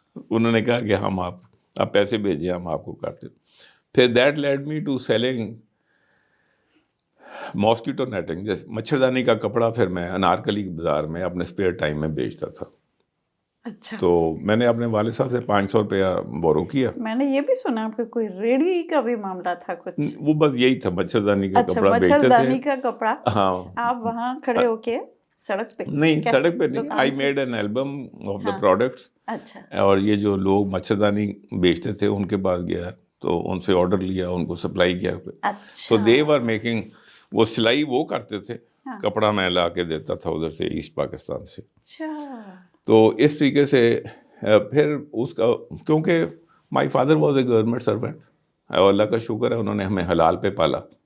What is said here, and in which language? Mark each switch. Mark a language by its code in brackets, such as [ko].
[ur] انہوں نے کہا کہ ہم آپ پیسے بھیجیں ہم آپ کو کرتے. پھر [en] that led me to selling mosquito netting, [ur] جیسے مچھردانی کا کپڑا. پھر میں انارکلی بازار میں اپنے اسپیئر ٹائم میں بیچتا تھا. اچھا. تو میں نے اپنے والد صاحب سے 500 روپیہ بورو کیا. میں نے یہ بھی سنا آپ کا کوئی ریڑھی کا بھی معاملہ تھا کچھ. وہ بس یہی تھا، مچھردانی کا کپڑا بیچتے تھے. مچھردانی کا کپڑا. ہاں. آپ وہاں کھڑے ہو کے سڑک پہ؟ نہیں سڑک پہ نہیں. [en] I made an album of the products. [ur] اچھا. اور یہ جو لوگ مچھردانی بیچتے تھے ان کے پاس گیا تو ان سے آرڈر لیا، ان کو سپلائی کیا. تو [en] they were making, [ur] وہ سلائی وہ کرتے تھے، کپڑا میں لا کے دیتا تھا ادھر سے ایسٹ پاکستان سے. تو اس طریقے سے پھر اس کا، کیونکہ [en] my father was a government servant [ur] اور اللہ کا شکر ہے انہوں نے ہمیں حلال پہ پالا.